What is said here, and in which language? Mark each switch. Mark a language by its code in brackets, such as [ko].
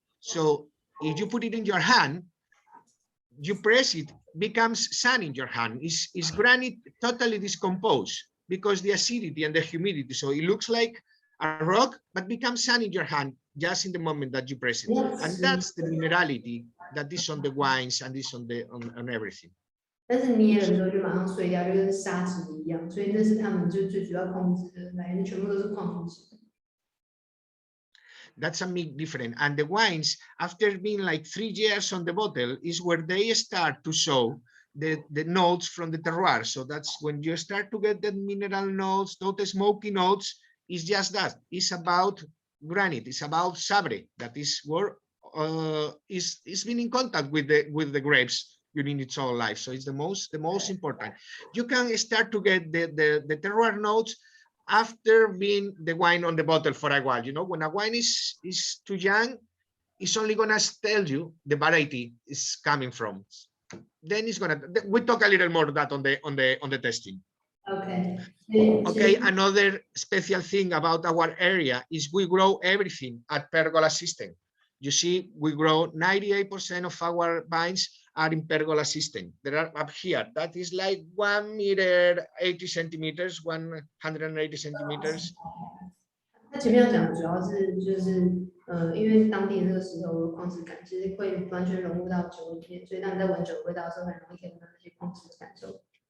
[en] So if you put it in your hand, you press it, becomes sand in your hand. Is granite totally decomposed because the acidity and the humidity. So it looks like a rock, but becomes sand in your hand just in the moment that you press it. And that's the minerality that is on the wines and is on everything. [zh] 但是捏的时候就马上碎掉，就跟砂质一样，所以那是他们就最主要控制的来源，全部都是矿物质。 [en] That's a big difference. And the wines, after being like 3 years on the bottle, is where they start to show the notes from the terroir. So that's when you start to get the mineral notes, those smoky notes. It's just that. It's about granite. It's about sabre. That is where is been in contact with the grapes during its whole life. So it's the most important. You can start to get the terroir notes after being the wine on the bottle for a while. You know, when a wine is too young, it's only gonna tell you the variety is coming from. Then it's gonna. We talk a little more of that on the testing. Okay. Okay. Another special thing about our area is we grow everything at pergola system. You see, we grow 98% of our vines are in pergola system. There are up here, that is like 1 meter 80 centimeters, 180 centimeters. [zh] 他前面要讲的主要是就是因为当地那个石头的矿质感其实会完全融入到酒里面，所以当你在闻酒的味道的时候，很容易可以闻到那些矿质的感受。